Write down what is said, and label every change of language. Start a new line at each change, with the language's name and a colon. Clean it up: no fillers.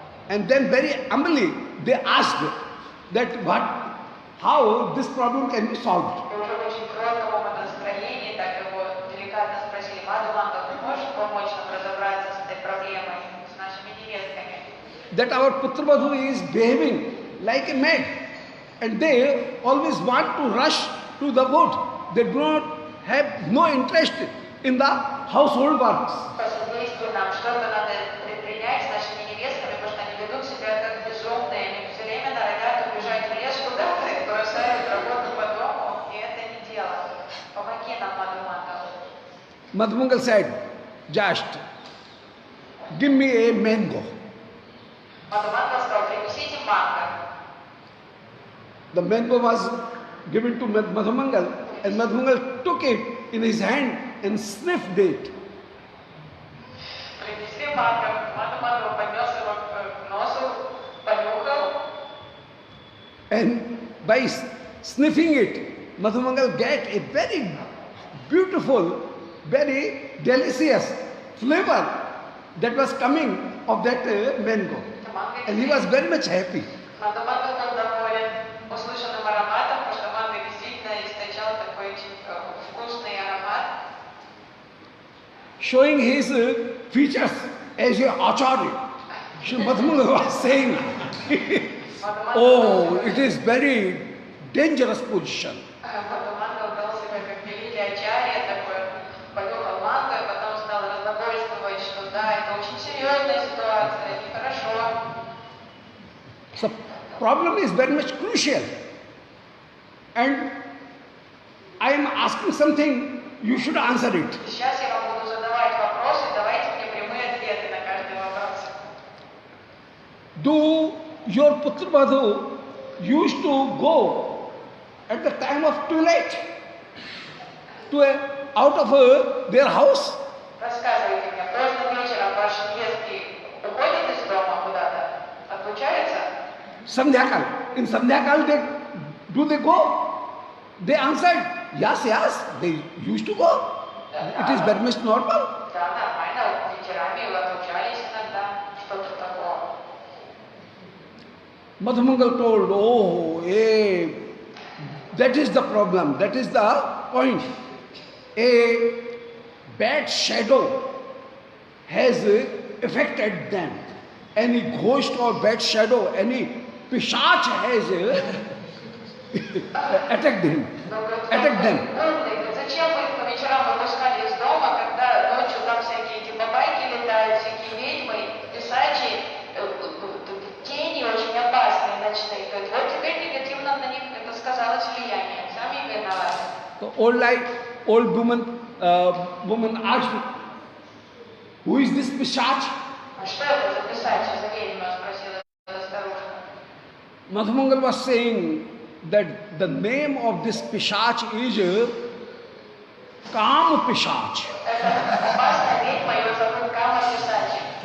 English: And then very humbly they asked that how this problem can be solved.
Russian: И уже в очень кротком настроении так его деликатно спросили: Мадхуманга, ты можешь помочь нам разобраться с этой проблемой, с нашими невестками?
English: That our Putrabadhu is behaving like a mad, and they always want to rush to the wood. They do not have no interest in the household works.
Russian: Посодействуй нам, что-то надо предпринять с нашими невестками, потому что они ведут себя как безумные, они все время норовят убежать в лес куда-то и бросают работу по дому, и это не дело. Помоги нам, Мадхуманга.
English: Madhumangal said, just give me a mango.
Russian: Мадхуманга сказал: принесите манго.
English: The mango was given to Madhumangal, and Madhumangal took it in his hand and sniffed it.
Russian: Принесли манго, Мадхуманга поднес его к носу, понюхал.
English: And by sniffing it, Madhumangal get a very beautiful, very delicious flavor that was coming of that mango. And he was very much happy.
Russian: Мадхуманга был доволен услышанным ароматом, потому что манго действительно источал такой очень вкусный аромат.
English: Showing his features as a acharya. Sri Madhumangal was saying, oh, it is very dangerous position.
Russian: Мадхуманга вел себя как великий ачарья, такой понюхал манго, и потом стал разглагольствовать, что да, это очень серьезная ситуация, нехорошо.
English: So problem is very much crucial. And I am asking something, you should answer it.
Russian: Сейчас я вам буду задавать вопросы, давайте мне прямые ответы на каждый вопрос.
English: Do your Putrabadhu used to go at the time of twilight to out of their house?
Russian: Рассказывайте мне, поздно вечером ваши невестки уходят из дома куда-то, отлучаются?
English: Sandhyakal. In Sandhyakal, do they go? They answered, yes, they used to go. It is very much normal.
Russian: Да, нормально, вечерами отлучались иногда, что-то такое.
English: Madhumangal told, oh, that is the problem, that is the point. A bad shadow has affected them. Any ghost or bad shadow, any pishach has attacked them.
Russian: Умный, зачем вы их по вечерам выпускали из дома, когда ночью там всякие эти бабайки летают, всякие ведьмы, писачи, тени очень опасные ночные. Говорит, вот теперь негативно на них это сказалось влияние. Сами виноваты.
English: The old woman asked, who is this pishach?
Russian: А что это за писачи, за ведьма, спросила эта старушка.
English: Madhumangal was saying that the name of this pishach is Kam Pishach.
Russian: Это опасная ведьма, ее зовут Кама Писачи.